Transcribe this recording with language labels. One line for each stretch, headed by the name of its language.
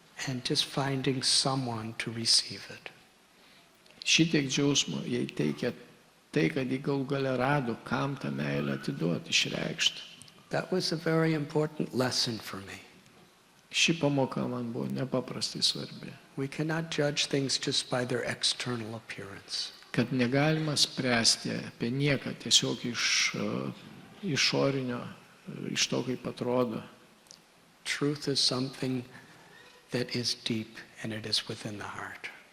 English: And just finding someone to receive it.
Lithuanian: Šitiek džiaugsmo jai teikia tai, kad ji galų gale rado, kam tą meilę atiduoti, išreikšti.
English: That was a very important lesson for me.
Lithuanian: Ši pamoka man buvo nepaprastai svarbi.
English: We cannot judge things just by their external appearance.
Lithuanian: Kad negalima spręsti apie nieką tiesiog iš išorinio, iš to, kaip atrodo.
English: Truth is something that is deep and it is within the heart.